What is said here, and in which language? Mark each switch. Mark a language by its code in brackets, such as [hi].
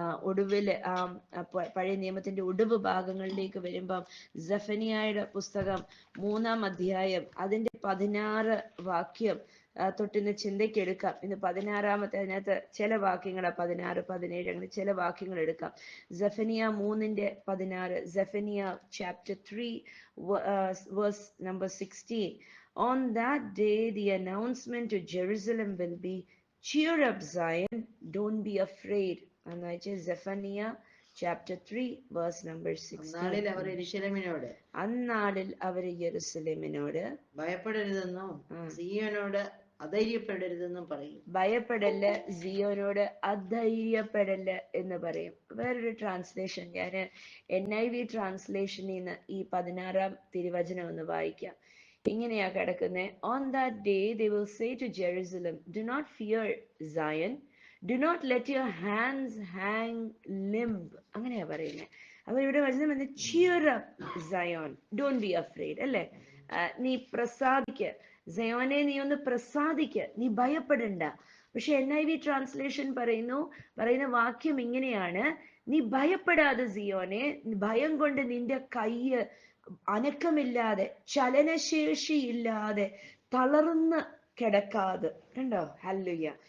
[ml] ഒടുവില് പഴയ നിയമത്തിന്റെ ഒടുവ് ഭാഗങ്ങളിലേക്ക് വരുമ്പം സെഫനിയായുടെ പുസ്തകം 3-ാം അധ്യായം അതിന്റെ 16 വാക്യം തൊട്ടിന്ന് ചിന്തയ്ക്ക് എടുക്കാം. ഇന്ന് 16-ാമത്തെ അതിനകത്ത് ചില വാക്യങ്ങൾ 16, 17 അങ്ങനെ ചില വാക്യങ്ങൾ എടുക്കാം. [en] Zephaniah 3:16, Zephaniah chapter 3 verse number 16. On that day the announcement to Jerusalem will be, cheer up Zion, don't be afraid. [ml] എന്ന് വെച്ചാൽ [en] Zephaniah chapter 3 verse number 16. [ml] അന്നാളിൽ അവർ യെരുസലേമിനോട് ഭയപ്പെടരുതെന്നും സിയോനോട് അധൈര്യപ്പെടരുതെന്നും പറയും. ഭയപ്പെടല്, സിയോനോട് അധൈര്യപ്പെടല് എന്ന് പറയും. വേറൊരു ട്രാൻസ്ലേഷൻ, ഞാൻ NIV ട്രാൻസ്ലേഷനിൽ നിന്ന് ഈ 16-ാം തിരുവചനം ഒന്ന് വായിക്കാം. ഇങ്ങനെയാ കിടക്കുന്നത്. [en] On that day they will say to Jerusalem, do not fear Zion, do not let your hands hang limp. [ml] അങ്ങനെയാ പറയുന്നത്. അപ്പൊ ഇവിടെ വചനം [en] cheer up Zion, don't be afraid, [ml] അല്ലെ? നീ പ്രസാദിക്ക, സയോനെ നീ ഒന്ന് പ്രസാദിക്ക, നീ ഭയപ്പെടണ്ട. പക്ഷെ NIV ട്രാൻസ്ലേഷൻ പറയുന്ന വാക്യം ഇങ്ങനെയാണ്, നീ ഭയപ്പെടാതെ സിയോനെ, ഭയം കൊണ്ട് നിന്റെ കയ്യ് അനക്കമില്ലാതെ ചലനശേഷിയില്ലാതെ തളർന്ന് കിടക്കാതെ. കണ്ടോ? ഹല്ലേലൂയ.